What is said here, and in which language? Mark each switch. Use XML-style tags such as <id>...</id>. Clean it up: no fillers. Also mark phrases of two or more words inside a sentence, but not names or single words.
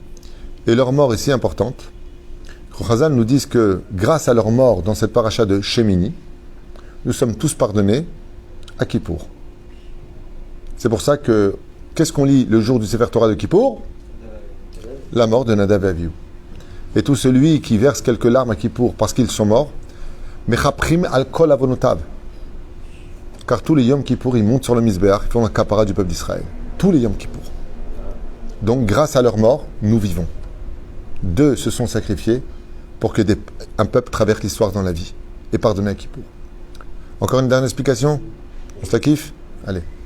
<fr>Et leur mort est si importante. Chazal nous disent que grâce à leur mort dans cette paracha de Shemini, nous sommes tous pardonnés à Kippour. C'est pour ça que, qu'est-ce qu'on lit le jour du Sefer Torah de Kippour? La mort de Nadav et Avihu. Et tout celui qui verse quelques larmes à Kippour parce qu'ils sont morts,</fr> <he>מכפרים על כל עוונותיו.</he> <fr>Car tous les Yom Kippour, ils montent sur le Misbéach, ils font la capara du peuple d'Israël. Tous les Yom Kippour. Donc, grâce à leur mort, nous vivons. 2 se sont sacrifiés pour que un peuple traverse l'histoire dans la vie et pardonne à Kippour. Encore une dernière explication? On se la kiffe? Allez.</fr>